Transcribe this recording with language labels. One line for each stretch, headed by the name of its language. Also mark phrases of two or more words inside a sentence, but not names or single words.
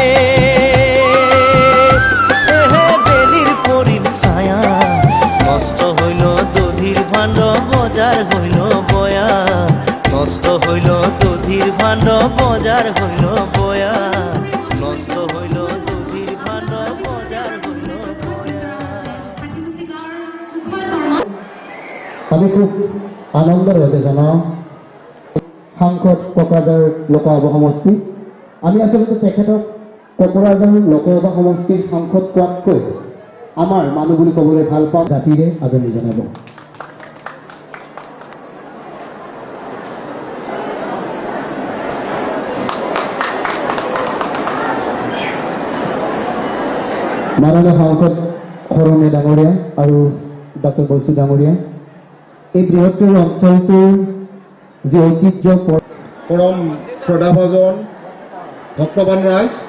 Assamese: নষ্ট হইল দধির ভাণ্ড বজার হইল বয়া নষ্ট হইল দধির ভাণ্ড বজার হইল বয়া নষ্ট হইল দধির ভাণ্ড বজার হইল বয়া আমি খুব আনন্দের হতে জনাওঁ সাংসদ কোকৰাঝাৰ লোকসভা সমষ্টি আমি আচলতে তেখেতক কোকৰাঝাৰ লোকসভা সমষ্টিৰ সাংসদ কোৱাতকৈ আমাৰ মানুহ বুলি ক'বলৈ ভাল পাওঁ জাতিৰে আদৰণি জনাব মাননীয় সাংসদ সৰণে ডাঙৰীয়া আৰু ডক্টৰ বৈশু ডাঙৰীয়া এই বৃহত্তৰ অঞ্চলটোৰ যি ঐতিহ্য পৰম শ্ৰদ্ধাভাজন ভক্তবান ৰাইজ